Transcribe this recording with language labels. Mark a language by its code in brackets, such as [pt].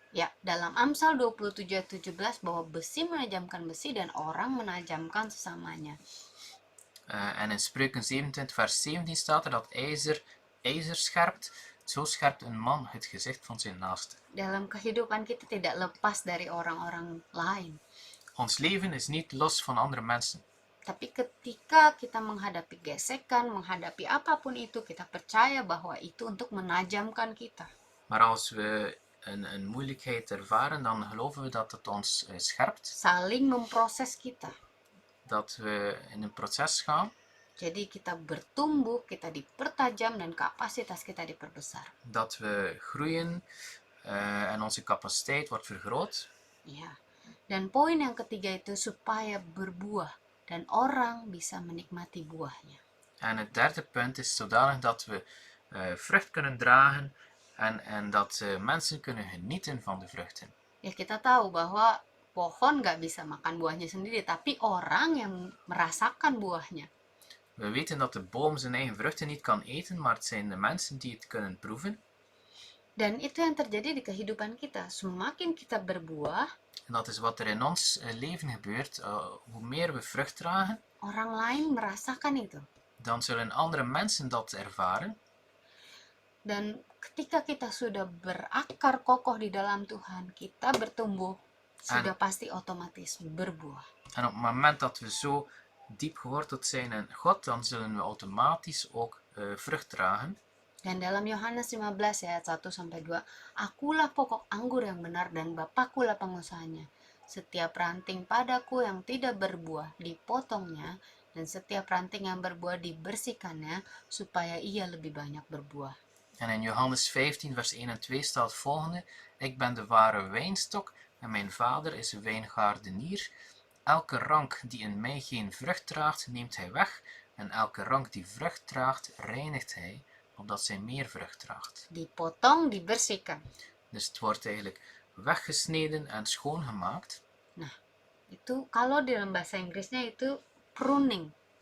[id] Ya, dalam Amsal 27:17 bahwa besi menajamkan besi dan orang menajamkan sesamanya. [nl] En in Spreuken 27 vers 17 staat er dat ijzer scherpt, zo scherpt een man het gezicht van zijn naaste. [id] Dalam kehidupan kita tidak lepas dari orang-orang lain. [nl] Ons leven is niet los van andere mensen. [id] Tapi ketika kita menghadapi gesekan, menghadapi apapun itu, kita percaya bahwa itu untuk menajamkan kita. [nl] Maar als we een moeilijkheid ervaren, dan geloven we dat het ons scherpt. [id] Saling memproses kita. [nl] Dat we in een proces gaan. [id] Jadi kita bertumbuh, kita dipertajam dan kapasitas kita diperbesar. [nl] Dat we groeien en onze capaciteit wordt vergroot. [id] Ya. Dan poin yang ketiga itu supaya berbuah dan orang bisa menikmati buahnya. [nl] En het derde punt is zodanig dat we vrucht kunnen dragen en dat mensen kunnen genieten van de vruchten. [id] Ya, kita tahu bahwa pohon nggak bisa makan buahnya sendiri, tapi orang yang merasakan buahnya. [nl] We weten dat de boom zijn eigen vruchten niet kan eten, maar het zijn de mensen die het kunnen proeven. [id] Dan itu yang terjadi di kehidupan kita. Semakin kita berbuah, [nl] En dat is wat er in ons leven gebeurt. Hoe meer we vrucht dragen, [id] orang lain merasakan itu. [nl] dan zullen andere mensen dat ervaren. [id] Dan ketika kita sudah berakar kokoh di dalam Tuhan, kita bertumbuh sudah pasti otomatis berbuah. [nl] En op het moment dat we zo diep geworteld zijn in God, dan zullen we automatisch ook vrucht dragen. [id] Dan dalam Yohanes 15 ayat 1-2, akulah pokok anggur yang benar dan Bapakkulah pengusahanya. Setiap ranting padaku yang tidak berbuah dipotongnya, dan setiap ranting yang berbuah dibersihkannya, supaya ia lebih banyak berbuah. [nl] En in Johannes 15 vers 1 en 2 staat het volgende: Ik ben de ware wijnstok en mijn vader is de wijngaardenier. Elke rank die in mij geen vrucht draagt, neemt hij weg. En elke rank die vrucht draagt, reinigt hij, opdat zij meer vrucht draagt. [id] Dipotong, dibersihkan. [nl] Dus het wordt eigenlijk weggesneden en schoongemaakt. [id] Nah, itu kalau di dalam bahasa Inggrisnya itu pruning.